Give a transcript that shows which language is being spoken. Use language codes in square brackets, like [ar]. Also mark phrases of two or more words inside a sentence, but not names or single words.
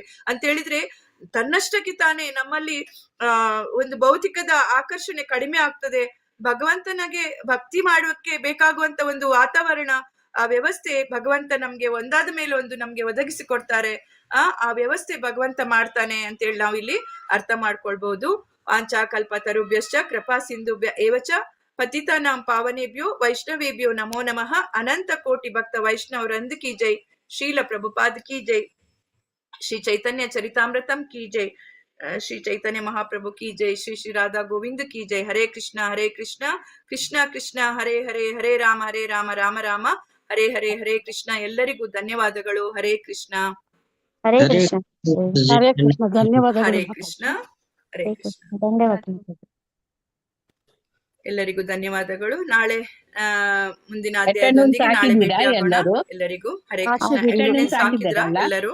[kn] ಅಂತ ಹೇಳಿದ್ರೆ ತನ್ನಷ್ಟಕ್ಕೆ ತಾನೇ ನಮ್ಮಲ್ಲಿ ಒಂದು ಭೌತಿಕದ ಆಕರ್ಷಣೆ ಕಡಿಮೆ ಆಗ್ತದೆ. ಭಗವಂತನಿಗೆ ಭಕ್ತಿ ಮಾಡೋಕೆ ಬೇಕಾಗುವಂತ ಒಂದು ವಾತಾವರಣ, ಆ ವ್ಯವಸ್ಥೆ ಭಗವಂತ ನಮ್ಗೆ ಒಂದಾದ ಮೇಲೆ ಒಂದು ನಮ್ಗೆ ಒದಗಿಸಿಕೊಡ್ತಾರೆ. ಆ ವ್ಯವಸ್ಥೆ ಭಗವಂತ ಮಾಡ್ತಾನೆ ಅಂತೇಳಿ ನಾವಿಲ್ಲಿ ಅರ್ಥ ಮಾಡ್ಕೊಳ್ಬಹುದು. [sa] ವಾಂಚಾಕಲ್ಪ ತರುಭ್ಯಶ್ಚ ಕೃಪಾ ಸಿಂಧುಭ್ಯ ಏವಚ ಪತಿತಾನಾಂ ಪಾವನೇಭ್ಯೋ ವೈಷ್ಣವೇಭ್ಯೋ ನಮೋ ನಮಃ. [hi] अनंत कोटि भक्त वैष्णववृंद की जय। श्रील प्रभुपाद की जय. श्री चैतन्य चरितामृतम् की जय। श्री चैतन्य महाप्रभु की जय. श्री श्री राधा गोविंद की जय. [sa] ಹರೇ ಕೃಷ್ಣ ಹರೇ ಕೃಷ್ಣ ಕೃಷ್ಣ ಕೃಷ್ಣ ಹರೇ ಹರೇ, ಹರೇ ರಾಮ ರಾಮ ರಾಮ ಹರೇ ಹರೇ, ಹರೇ ಕೃಷ್ಣ. [kn] ಎಲ್ಲರಿಗೂ ಧನ್ಯವಾದಗಳು. ಹರೇ ಕೃಷ್ಣ. ಹರೇ ಕೃಷ್ಣ. ಹರೇ ಕೃಷ್ಣ. ಧನ್ಯವಾದಗಳು. ಹರೇ ಕೃಷ್ಣ. ಹರೇ ಕೃಷ್ಣ. ಧನ್ಯವಾದ. ಎಲ್ಲರಿಗೂ ಧನ್ಯವಾದಗಳು. ನಾಳೆ ಮುಂದಿನ ಅಧ್ಯಾಯದೊಂದಿಗೆ ನಾಳೆ ಭೇಟಿಯಾಗೋಣ. ಎಲ್ಲರಿಗೂ ಹರೇ ಕೃಷ್ಣ. ಅಟೆಂಡೆನ್ಸ್ ಹಾಕಿದ್ರಾ ಎಲ್ಲರೂ?